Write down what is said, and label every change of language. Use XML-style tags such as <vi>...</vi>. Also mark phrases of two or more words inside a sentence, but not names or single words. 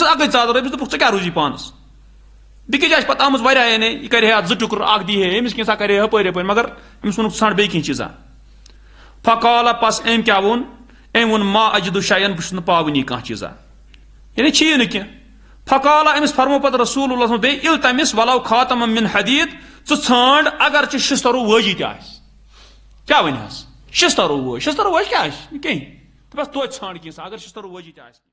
<ks>ٲس اکٕے ژادر أمِس دوٚپُکھ ژٕ کیٛاہ روزی پانس بیٚکِس جایہِ چھِ پتہٕ آمٕژ واریاہ یعنی یہِ کرِ ہے اتھ 2 ٹُکر اکھ دی ہے أمِس کینٛژھا کرِ ہے ہپٲرۍ یپٲرۍ مگر أمِس ووٚنُکھ ژھانڈ بیٚیہِ کینٛہہ چیٖزا فقال پس أمۍ کیٛاہ ووٚن أمۍ ووٚن</ks> <ar>ما اجدُ شیئن</ar> <ks>بہٕ چھُس نہٕ پاوٲنی کانٛہہ چیٖزا یعنی چھِیی نہٕ کینٛہہ فقال أمِس فرمو پتہٕ رسول اللہ بیٚیہِ</ks> <ar>التمس ولو خاتم من حدیٖد</ar> <ks>ژٕ ژھانڈ اگر ژےٚ شِستروٗ وٲجی تہِ آسہِ کیٛاہ ونہِ حظ شِستروٗ وٲج کیٛاہ آسہِ کینٛہہ دپس توتہِ ژھانڈ کینٛژھا اگر شِستروٗ وٲجی تہِ آسہِ</ks>